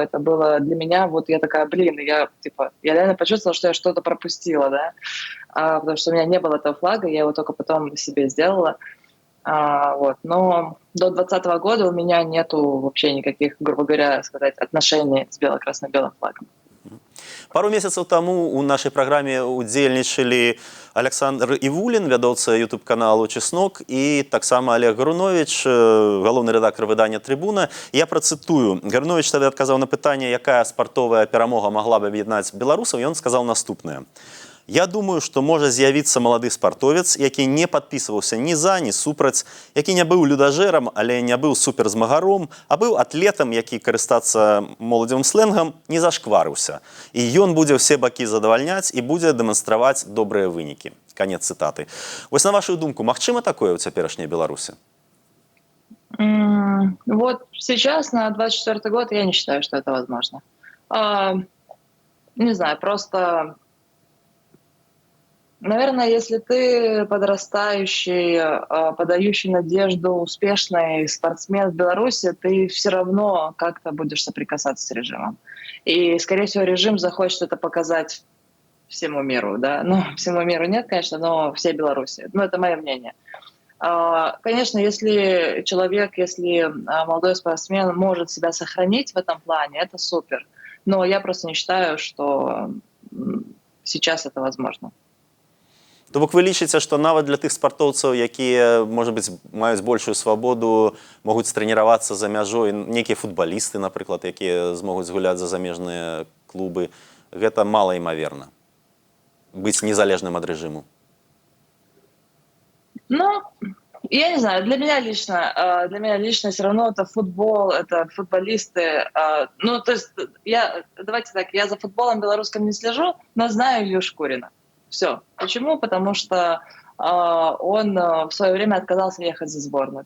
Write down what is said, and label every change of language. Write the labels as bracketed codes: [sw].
[ru] Это было для меня, вот я такая, я реально почувствовала, что я что-то пропустила, да, потому что у меня не было этого флага, я его только потом себе сделала. Вот. Но до 2020 года у меня нету вообще никаких, грубо говоря, отношений с бело-красно-белым флагом. [be] Пару месяцаў таму у нашай праграме удзельнічалі Александр Івулін, вядоўца YouTube-каналу «Чеснок», і таксама Олег Гарунович, галоўны рэдактар выдання «Трыбуна». Я працытую. Гарунович тады адказаў на пытанне, якая спартовая перамога магла б аб'яднаць беларусаў, і ён сказаў наступнае. Я думаю, што можа з'явіцца малады спартовец, які не падпісваўся ні за, ні супраць, які не быў людажэрам, але не быў суперзмагаром, а быў атлетам, які, карыстацца моладзевым сленгам, не зашкварыўся. І ён будзе ўсе бакі задавальняць і будзе дэманстраваць добрыя вынікі. Канец цытаты. Вось на вашу думку, магчыма такое ў цяперашняй Беларусі? [ru] Вот сейчас, на 24-й год, я не считаю, что это возможно. Не знаю, просто... Наверное, если ты подрастающий, подающий надежду, успешный спортсмен в Беларуси, ты все равно как-то будешь соприкасаться с режимом. И, скорее всего, режим захочет это показать всему миру, да. Ну, всему миру нет, конечно, но всей Беларуси. Ну, это мое мнение. Конечно, если человек, если молодой спортсмен может себя сохранить в этом плане, это супер. Но я просто не считаю, что сейчас это возможно. [be] То бок вы лічыце, што нават для тых спартоўцаў, якія, можа быць, маюць большую свабоду, могуць трэніравацца за мяжой, нейкія футбалісты, напрыклад, якія змогуць гуляць за замежныя клубы, гэта малаімаверна. Быць незалежным ад рэжыму. [ru] Ну, я не знаю, для меня лично все равно это футбол, это футболисты. Ну, то есть, давайте так, я за футболом белорусским не слежу, но знаю Илью Шкурина. Все. Почему? Потому что он в свое время отказался ехать за сборную.